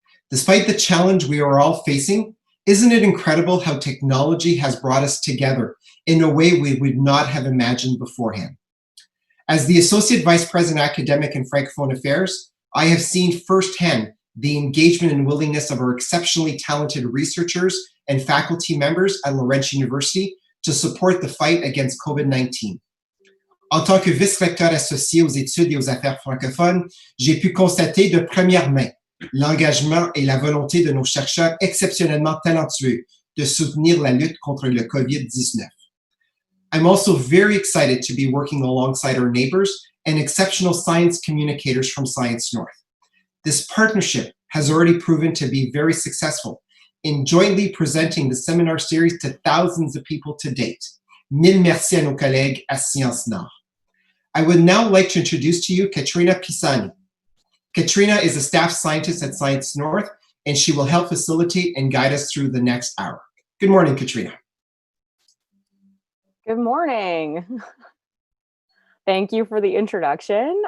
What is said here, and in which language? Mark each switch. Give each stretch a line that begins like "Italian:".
English: Despite the challenge we are all facing, isn't it incredible how technology has brought us together in a way we would not have imagined beforehand? As the Associate Vice President Academic and Francophone Affairs, I have seen firsthand the engagement and willingness of our exceptionally talented researchers and faculty members at Laurentian University to support the fight against COVID-19.
French: En tant que vice-recteur associé aux études et aux affaires francophones, j'ai pu constater de première main l'engagement et la volonté de nos chercheurs exceptionnellement talentueux de soutenir la lutte contre le COVID-19.
English: I'm also very excited to be working alongside our neighbors and exceptional science communicators from Science North. This partnership has already proven to be very successful in jointly presenting the seminar series to thousands of people to date.
French: Mille merci à nos collègues à Science Nord.
English: I would now like to introduce to you Katrina Pisani. Katrina is a staff scientist at Science North, and she will help facilitate and guide us through the next hour. Good morning, Katrina. Good morning. Thank you for the introduction.